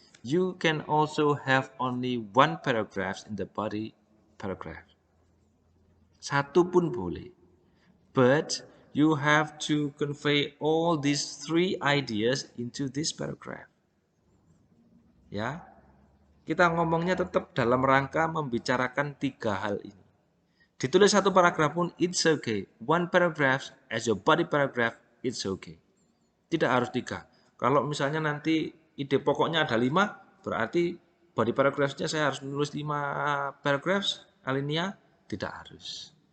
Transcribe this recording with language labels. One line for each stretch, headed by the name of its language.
English: You can also have only 1 paragraph in the body paragraph.
Indonesian: 1 pun boleh.
English: But you have to convey all these 3 ideas into this paragraph.
Indonesian: Ya. Kita ngomongnya tetap dalam rangka membicarakan 3 hal ini. Ditulis 1 paragraf pun
English: it's okay. 1 paragraph as your body paragraph, it's okay.
Indonesian: Tidak harus 3. Kalau misalnya nanti ide pokoknya ada 5, berarti body paragraphnya saya harus menulis 5 paragraphs alinea, tidak harus.